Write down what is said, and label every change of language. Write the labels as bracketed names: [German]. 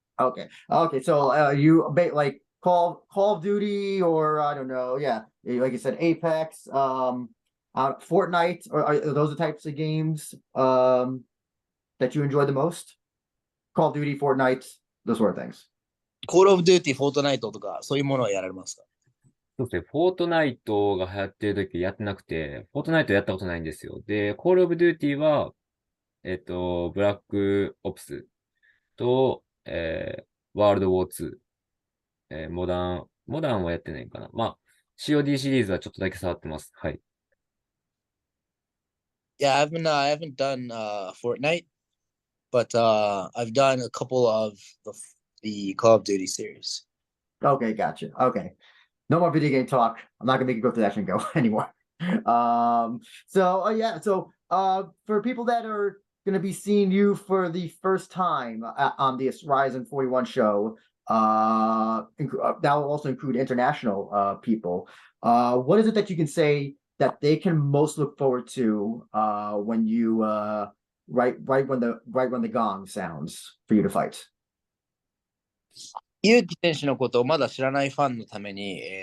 [English] Okay. Okay. So like Call of Duty, or I don't know. Yeah, like you said, Apex, Fortnite, or are those the types of games that you enjoy the most? Call of Duty, Fortnite, those sort of things. [Japanese] Call of Duty、フォートナイトとかそういうものはやられますか？そうですね。フォートナイトが流行ってる時やってなくて、フォートナイトやったことないんですよ。で、コールオブデューティーは、ブラックオプスと、ワールドウォー2、モダンはやってないかな。まあ、COD シリーズはちょっとだけ触ってます。はい。 [English] Yeah, I haven't done Fortnite, but I've done a couple of the Call of Duty series. Okay, gotcha. Okay. No more video game talk. I'm not gonna make you go through that and go anymore. Yeah, so for people that are gonna be seeing you for the first time on this Ryzen 41 show, that will also include international people. What is it that you can say that they can most look forward to when you right when the gong sounds for you to fight? [Japanese] ゆうき選手のことをまだ知らないファンのために、